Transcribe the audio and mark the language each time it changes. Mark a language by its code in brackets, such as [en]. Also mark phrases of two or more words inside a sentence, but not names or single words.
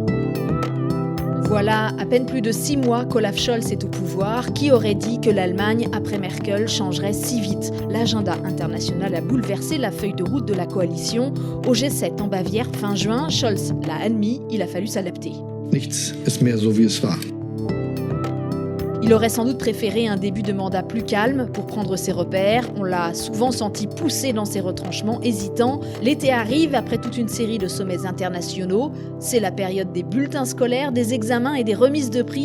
[fr] Voilà à peine plus de 6 mois qu'Olaf Scholz est au pouvoir. Qui aurait dit que l'Allemagne, après Merkel, changerait si vite ? L'agenda international a bouleversé la feuille de route de la coalition. Au G7 en Bavière fin juin, Scholz l'a admis, il a fallu s'adapter. [de] Nichts ist mehr so wie es war. [fr] Il aurait sans doute préféré un début de mandat plus calme pour prendre ses repères. On l'a souvent senti pousser dans ses retranchements, hésitant. L'été arrive après toute une série de sommets internationaux. C'est la période des bulletins scolaires, des examens et des remises de prix.